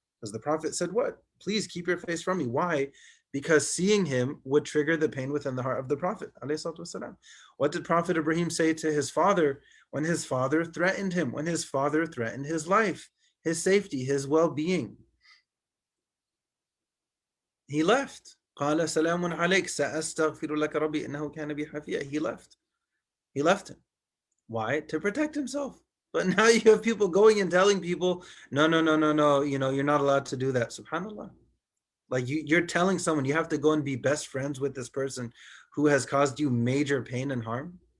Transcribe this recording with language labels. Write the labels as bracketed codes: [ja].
[en] Because the Prophet said, what? Please keep your face from me. Why? Because seeing him would trigger the pain within the heart of the Prophet. What did Prophet Ibrahim say to his father when his father threatened him, when his father threatened his life, his safety, his well-being? He left. [ar] قال سلام عليك سأستغفر لك ربي إنه كان بي حفيا. [en] He left him. Why? To protect himself. But now you have people going and telling people, no, you're not allowed to do that. SubhanAllah. Like you're telling someone you have to go and be best friends with this person who has caused you major pain and harm.